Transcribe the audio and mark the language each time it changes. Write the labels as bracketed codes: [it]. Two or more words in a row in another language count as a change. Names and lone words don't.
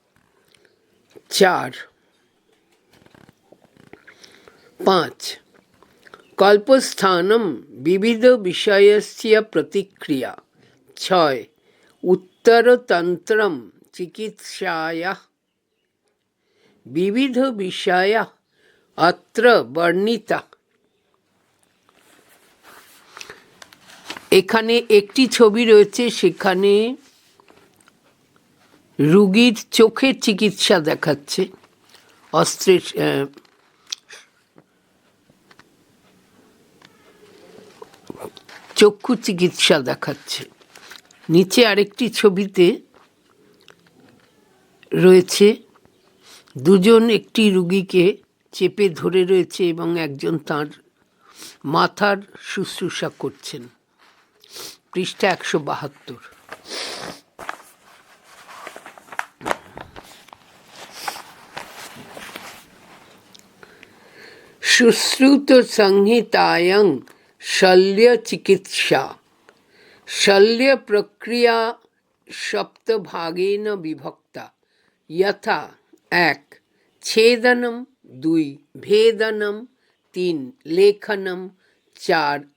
[sa] 4 5 कल्पस्थानम विविध विषयस्य प्रतिक्रिया। 6 उत्तरतंत्रम चिकित्सायाः विविध विषया अत्र वर्णिता। [bn] এখানে একটি ছবি রয়েছে, সেখানে রোগীর চোখের চিকিৎসা দেখাচ্ছে। অস্ত্রের চক্ষু চিকিৎসা দেখাচ্ছে। নিচে আরেকটি ছবিতে রয়েছে দুজন একটি রুগীকে চেপে ধরে রয়েছে এবং একজন তার মাথার শুশ্রূষা করছেন। পৃষ্ঠা 172। [sa] शुश्रुत संहितायां शल्य चिकित्सा शल्य प्रक्रिया सप्तभागेन विभक्ता यथा 1 छेदनम 2 भेदनम 3 लेखनम 4